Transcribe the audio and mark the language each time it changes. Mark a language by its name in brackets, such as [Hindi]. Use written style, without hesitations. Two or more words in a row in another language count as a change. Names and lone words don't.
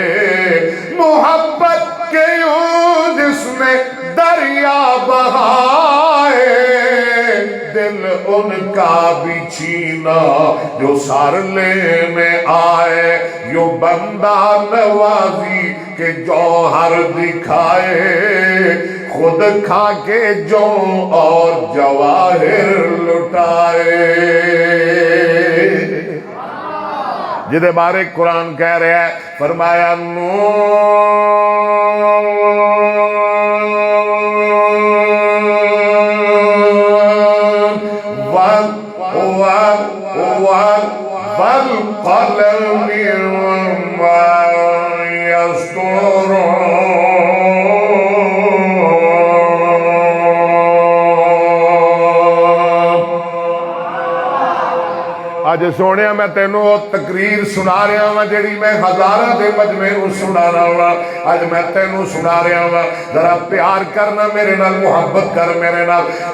[Urdu] محبت کے یوں جس نے دریا بہائے، دل ان کا بھی چھینا جو سر لینے آئے، یوں بندہ نوازی کے جوہر دکھائے، خود کھا کے جو اور جواہر لٹائے۔ [Punjabi] جدے بارے قرآن کہہ رہا ہے، فرمایا [Arabic] والقلم وما يسطرون۔ [Punjabi] اج سونے میں تینوں وہ تقریر سنا رہا ہوں جیڑی میں ہزاراں دے مجمع نوں سنانا وا، اج میں تینوں سنا رہا ہوں، ذرا پیار کرنا میرے نال، محبت کر میرے نال۔